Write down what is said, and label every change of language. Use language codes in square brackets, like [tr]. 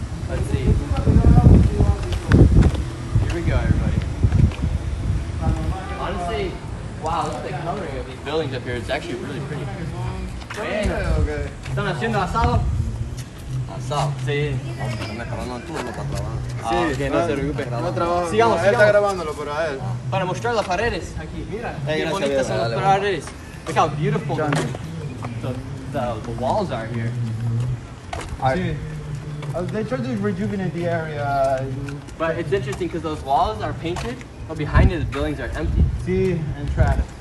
[en] Let's see. Here we go, everybody. Honestly, wow, look at the coloring of these buildings up here. It's actually really pretty. [es] ¿Están haciendo asado? Asado, sí. Están mejorando el turno para trabajar. Sí, que no se preocupe. No trabajo. Sigamos, Él está grabándolo, pero a él. Para mostrar las paredes aquí, mira. Qué Gracias, bonitas son las dale, paredes. [en] Look how beautiful the walls are here. See, they try to rejuvenate the area. But it's interesting because those walls are painted, but behind it the buildings are empty. See, and trash.